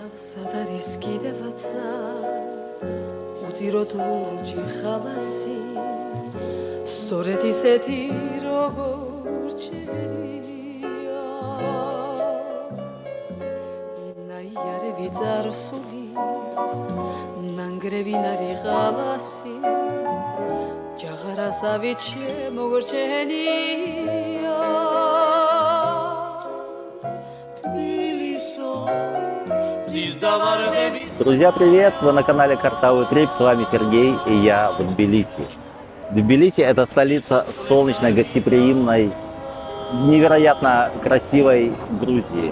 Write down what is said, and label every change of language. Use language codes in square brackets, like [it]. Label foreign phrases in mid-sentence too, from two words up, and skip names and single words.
[ka] სად არის კიდევაცა უძიროთ ლურჯი ხალასი სწორედ ისეთი როგორ ჭერია ნაიარევი წარსულის ნანგრევინარი ხალასი ჯაღარასავით შემოგრჩენია [ru] Друзья, привет! Вы на канале Картавый Трип, с вами Сергей и я в Тбилиси. Тбилиси – это столица солнечной, гостеприимной, невероятно красивой Грузии.